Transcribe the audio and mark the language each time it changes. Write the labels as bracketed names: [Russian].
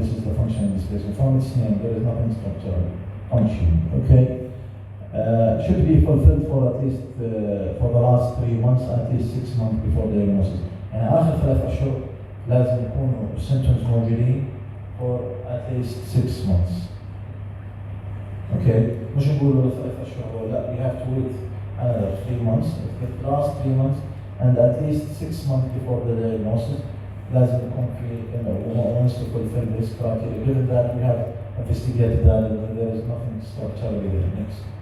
[English] This is the functional dyspepsia. From its name, there is nothing structural function. Okay. Should be fulfilled for at least for the last 3 months, at least 6 months before diagnosis. [Arabic] يعني آخر 3 أشهر لازم يكونوا symptoms موجودين [English] for at least 6 months. Okay, [Arabic] مش نقول له 3 أشهر لا, [English] we have to wait another 3 months. If the last 3 months and at least 6 months before the diagnosis, [Arabic] لازم يكون في [English] once to fulfill this criteria. Given that we have investigated that and there is nothing structurally there. Next.